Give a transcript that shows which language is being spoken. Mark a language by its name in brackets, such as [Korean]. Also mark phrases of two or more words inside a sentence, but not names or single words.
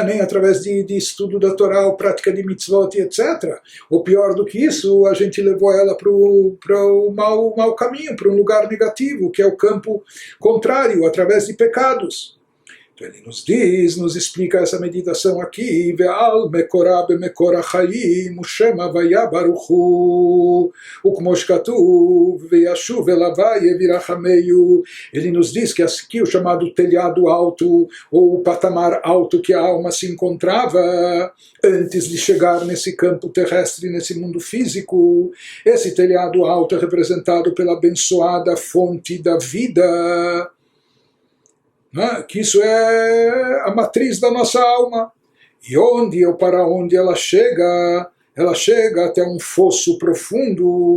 [Portuguese] Nem através de estudo da Torá ou prática de mitzvot, etc. Ou pior do que isso, a gente levou ela para o mau caminho, para um lugar negativo, que é o campo contrário, através de pecados. Ele nos diz, nos explica essa meditação aqui, [Hebrew] ועל מקורה במקור החיים, ושם הוויה ברוך הוא, וכמו שכתוב, וישוב אל הוויה וירחמהו. [Portuguese] Ele nos diz que aqui o chamado telhado alto, ou o patamar alto que a alma se encontrava antes de chegar nesse campo terrestre, nesse mundo físico, esse telhado alto é representado pela abençoada fonte da vida, que isso é a matriz da nossa alma, e onde ou para onde ela chega até um fosso profundo.